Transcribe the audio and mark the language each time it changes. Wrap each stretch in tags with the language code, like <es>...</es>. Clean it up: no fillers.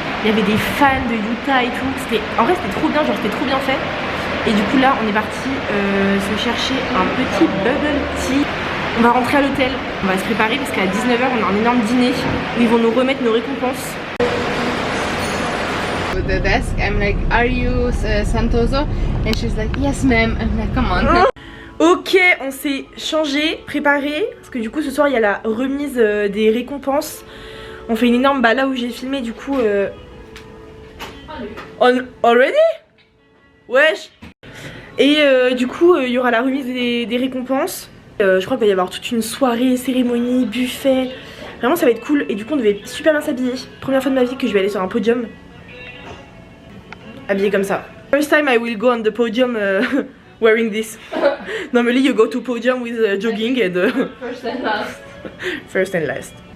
<fr>Il y avait des fans de Yuta et tout. En vrai c'était trop bien, genre c'était trop bien fait. Et du coup là on est parti se chercher un petit bubble tea. On va rentrer à l'hôtel, on va se préparer parce qu'à 19h on a un énorme dîner où ils vont nous remettre nos récompenses.</fr> <en>With the desk, I'm like, are you Santoso? And she's like, yes ma'am. I'm like, come on.</en> <fr>Ok, on s'est changé, préparé, parce que du coup ce soir il y a la remise des récompenses. On fait une énorme, bah là où j'ai filmé du coup already? Wesh. Et du coup il y aura la remise des récompenses. Je crois qu'il va y avoir toute une soirée, cérémonie, buffet. Vraiment ça va être cool et du coup on devait super bien s'habiller. Première fois de ma vie que je vais aller sur un podium habillé comme ça.</fr> <en>First time I will go on the podium wearing this. Normally you go to podium with jogging and First and last. first and last.</en>